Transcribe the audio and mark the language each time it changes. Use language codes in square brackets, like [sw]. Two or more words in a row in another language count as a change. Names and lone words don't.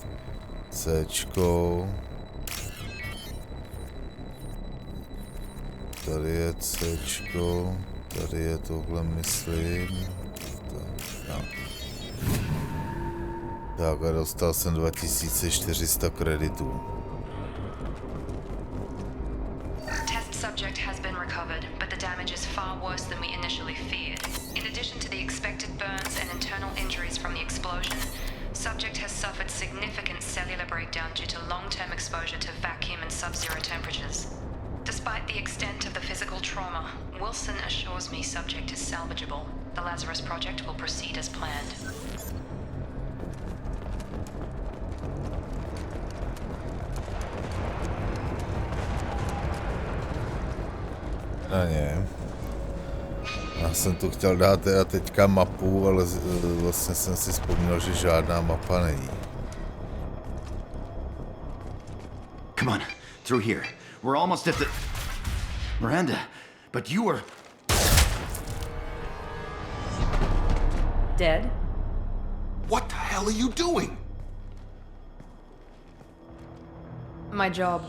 [cs] Cčko. Tady je Cčko. Tady je tohle, myslím. Tak a dostal jsem 2400 kreditů. [en] Test subject has been recovered, but the damage is far worse than we initially feared. In addition to the expected burns and internal injuries from the explosion, subject has suffered significant cellular breakdown due to long-term exposure to vacuum and sub-zero temperatures. Despite the extent of the physical trauma, Wilson assures me subject is salvageable. The Lazarus project will proceed as planned. [cs] Na ně. Já jsem tu chtěl dát teda teďka mapu, ale vlastně jsem si vzpomněl, že žádná mapa není. [en] Come on, through here. We're almost at the... Miranda, but you were... Dead? What the hell are you doing? My job.